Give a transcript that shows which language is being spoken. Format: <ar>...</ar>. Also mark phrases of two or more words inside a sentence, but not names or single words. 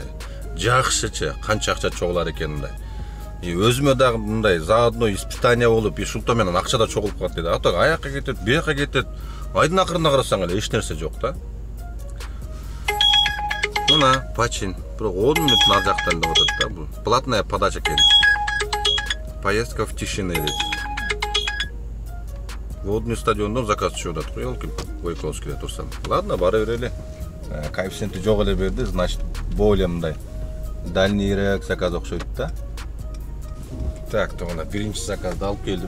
<ky>Жакшычы канча акча чогулар экен мындай. Өзүмө дагы мындай</ky> <ru>заодно испытание</ru> <ky>болуп, ушулто менен акча да чогулуп калат деди. Ата аякка кетет, бияка кетет. Айдын акырына карасаң эле эч нерсе жок да. Мына почин. Бирок 10 мүнөт нар жактан деп атат да. Бул</ky> <ru>платная подача</ru> <ky>экен.</ky> <ru>Поездка в тишине дейт.</ru> <ky>Водный стадиондон заказ түшүп атат. Елки Бойковскийде турсам. Ладно, бара берели. Коэффициенти жок эле берди, значит, более мындай дальнийрээк заказ окшойт да. Так, тугана биринчи заказды алып келдим.</ky>